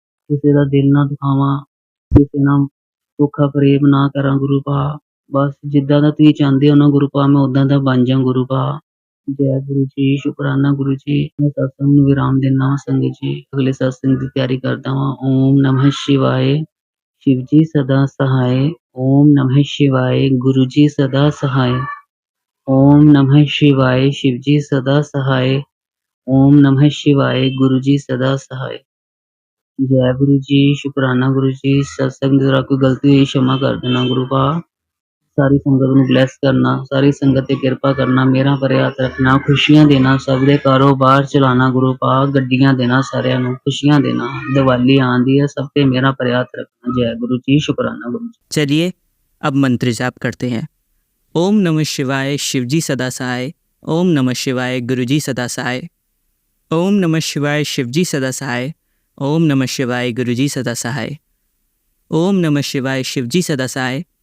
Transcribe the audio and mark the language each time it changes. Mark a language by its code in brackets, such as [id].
[pa] ਕਿਸੇ ਦਾ ਦਿਲ ਨਾ ਦੁਖਾਵਾਂ, ਕਿਸੇ ਨਾਲ ਧੋਖਾ ਫਰੇਬ ਨਾ ਕਰਾਂ ਗੁਰੂ ਪਾ। ਬਸ ਜਿੱਦਾਂ ਦਾ ਤੁਸੀਂ ਚਾਹੁੰਦੇ ਹੋ ਨਾ ਗੁਰੂ ਪਾ, ਮੈਂ ਉਦਾਂ ਦਾ ਬਣ ਜਾ ਗੁਰੂ ਪਾ। ਜੈ ਗੁਰੂ ਜੀ, ਸ਼ੁਕਰਾਨਾ ਗੁਰੂ ਜੀ। ਮੈਂ ਸਤਸੰਗ ਨੂੰ ਵਿਰਾਮ ਦਿੰਦਾ ਵਾਂ ਸੰਗਤ ਜੀ, ਅਗਲੇ ਸਤਸੰਗ ਦੀ ਤਿਆਰੀ ਕਰਦਾ ਵਾਂ। [hi] ਓਮ ਨਮः ਸ਼ਿਵਾਏ, शिव जी सदा सहाय। ओम नमः शिवाय, गुरु जी सदा सहाय। ओम नमः शिवाय, शिव जी सदा सहाय। ओम नमः शिवाय, गुरु जी सदा सहाय। जय गुरु जी, शुकराना गुरु जी। सत्संग दौरान कोई गलती हुई क्षमा कर देना गुरु पा। [pa] सारी संगत ਨੂੰ ਬਲੈਸ ਕਰਨਾ, ਸਾਰੀ ਸੰਗਤ ਤੇ ਕਿਰਪਾ ਕਰਨਾ, ਮੇਰਾ ਭਰੇ ਹੱਥ ਰੱਖਣਾ, ਖੁਸ਼ੀਆਂ ਦੇਣਾ, ਸਭ ਦੇ ਕਾਰੋਬਾਰ ਚਲਾਣਾ ਗੁਰੂ ਪਾ, ਗੱਡੀਆਂ ਦੇਣਾ, ਸਾਰਿਆਂ ਨੂੰ ਖੁਸ਼ੀਆਂ ਦੇਣਾ। ਦੀਵਾਲੀ ਆਂਦੀ ਹੈ, ਸਭ ਤੇ ਮੇਰਾ ਭਰੇ ਹੱਥ ਰੱਖਣਾ। [hi] जय गुरु जी, शुकराना गुरु जी। चलिए अब मंत्र जाप करते हैं। ओम नमः शिवाय, शिव जी सदा सहाय। ओम नमः शिवाय, गुरु जी सदा सहाय। ओम नमः शिवाय, शिव जी सदा सहाय। ओम नमः शिवाय, गुरु जी सदा सहाय। ओम नमः शिवाय, शिव जी सदा सहाय।